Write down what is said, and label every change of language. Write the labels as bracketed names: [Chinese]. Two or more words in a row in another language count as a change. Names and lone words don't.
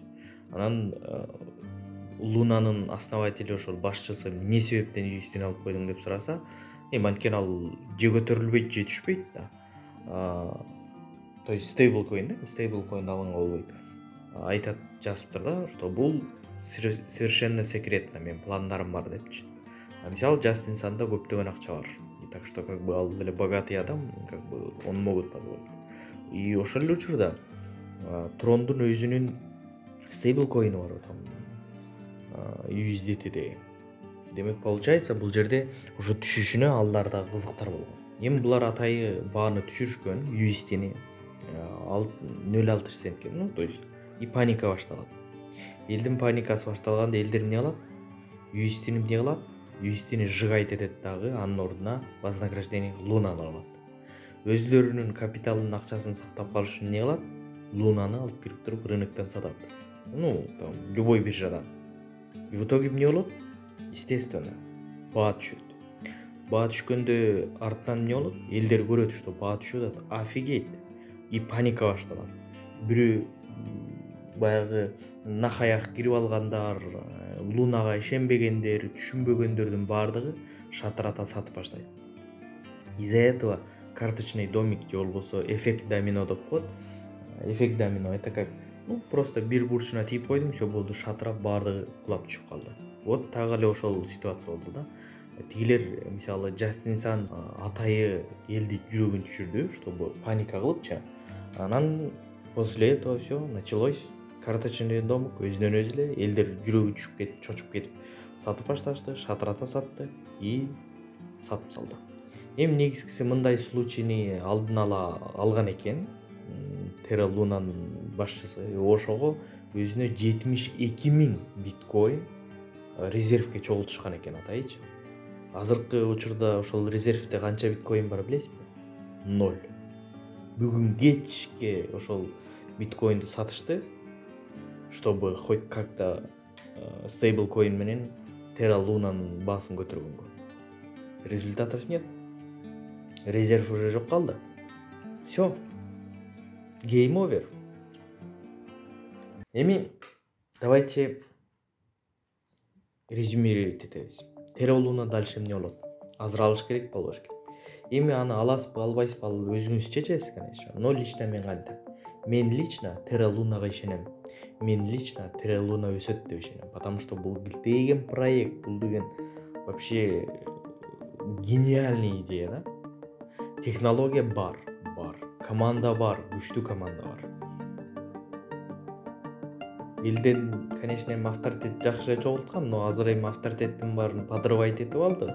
[Kyrgyz] Анан Лунанын основатели, ошол башчысы, эмне себептен USDни алып койдуң деп сураса, анткени ал же көтөрүлбөйт, же түшпөйт да. [Russian] То есть [Kyrgyz] стейблкоин алганга болбойт. Айтат, жазыптыр да, [Russian] что бул совершенно секретно, [Kyrgyz] мен пландарым бар депчи. Мисалы Джастин Санда көптөгөн акча бар. [Russian] Так что как бы [Kyrgyz] ал эле [Russian] богатый адам, как бы он могут позволить. [Kyrgyz] И ошол эле учурда Трондун өзүнүн стейблкоини бар, там USDT деген. Демек получается, бул жерде уже түшүшүнө алар да кызыктар болгон. Эми булар атайы бааны түшүрүшкөн, USDни 0.6 центке, [Russian] то есть и [Kyrgyz] паника башталат. Элдин паникасы башталганда элдер эмне кылат? USDни эмне кылат? USDни сжигать этет дагы, анын ордуна вознаграждение Лунаны алат. Өзлөрүнүн капиталынын акчасын сактап калыш үчүн эмне кылат? Лунаны алып кирип туруп рыноктон сатат. [Russian] Там любой биржадан. И в итоге [Kyrgyz] эмне болот? Естественно, баа түшөт. Баа түшкөндө артынан эмне болот? Элдер көрөт, что баа түшүп атат. Офигеть! И паника башталат. Бирөө баягы нахаяк кирип алгандар, Лунага ишенбегендер, түшүнбөгөндөрдүн баардыгы шатырата сатып баштайт. [Russian] Из-за этого карточный домик [Kyrgyz] же болбосо [Russian] эффект домино [Kyrgyz] деп коет. [Russian] Эффект домино это как Ну, просто [Kyrgyz] бир бурчуна тийип койдуң, все болду, шатырап баардыгы кулап түшүп калды. [Russian] Вот так [Kyrgyz] эле ошол ситуация болду да. Тигилер мисалы Justin Sun атайы элди жүрөгүн түшүрдү, чтобы паника кылыпчы. [Russian] Анан после этого все началось. Карточный домик [Kyrgyz] өзүнөн өзү эле элдер жүрөгү түшүп кетип, чочуп кетип сатып башташты, шатырата сатты и сатып салды. Эми негизгиси мындай случайны алдын ала алган экен. Terra Luna'нын башчысы ошого өзүнө 72.000 биткоин резервге чогултушкан экен атайчы. Азыркы учурда ошол резервде канча биткоин бар билесизби? 0. Бүгүн кечке ошол биткоинди сатышты, [Russian] чтобы хоть как-то стейблкоин [Kyrgyz] менен Terra Luna'нын баасын көтөргөнгө. [Russian] Результатов нет. Резерв уже [Kyrgyz] жок калды. [Russian] Все. [English] Game over. [Kyrgyz] Эми [Russian] давайте резюмировать [Kyrgyz] этебиз. Terra Luna дальше эмне болот? Азыр алыш керек, болбош керек. Эми аны аласызбы, албайсызбы, ал өзүңүз чечесиз, [Russian] конечно. [Kyrgyz] Но лично мен кантип? Мен лично Terra Lunaга ишенем. Мен лично Terra Luna өсөт деп ишенем. [Russian] Потому что [Kyrgyz] бул деген проект, бул деген [Russian] вообще гениальный идея, [Kyrgyz] да? Технология бар. Команда бар, күчтүү команда бар. Элден, конечно, эми авторитет жакшы эле чогулткан, но азыр эми авторитеттин баарын подрывать этип алды.